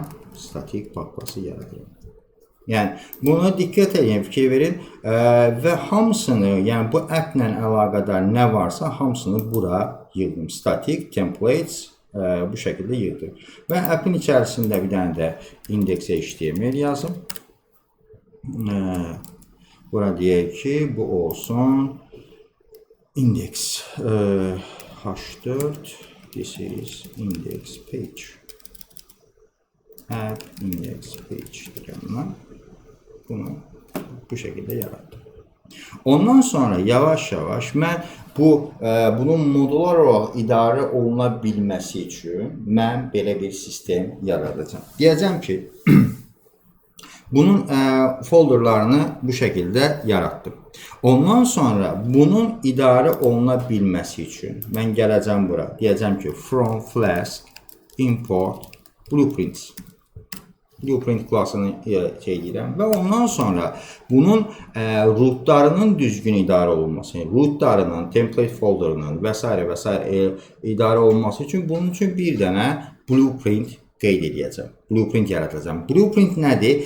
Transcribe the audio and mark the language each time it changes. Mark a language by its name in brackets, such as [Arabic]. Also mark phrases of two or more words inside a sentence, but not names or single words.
[Azerbaijani] Static papkası yaradıram. Yəni buna diqqət edin, fikir verin və hamısını, yəni bu app ilə əlaqədar nə varsa hamısını bura yığdım. Static, templates bu şəkildə yığdım. Və app'in içərisində bir dənə də index.html yazım. Bura deyək ki, bu olsun index h4, [English] this is index page. App index page [Azerbaijani] deyirəm. Bunu bu şekilde yarattım. Ondan sonra yavaş-yavaş mən bunun modular olaraq idarə oluna bilməsi üçün mən belə bir sistem yaradacağım. Deyəcəm ki, bunun folderlarını bu şekilde yarattım. Ondan sonra bunun idarə oluna bilməsi üçün mən gələcəm bura. Deyəcəm ki, [English] from Flask import blueprints. [Azerbaijani] Blueprint klasını edirəm və ondan sonra bunun rootlarının düzgün idarə olunması, rootlarının, template folderının və s. idarə olunması üçün bunun üçün bir dənə blueprint qeyd edəcəm. Blueprint yaradacağım. Blueprint nədir?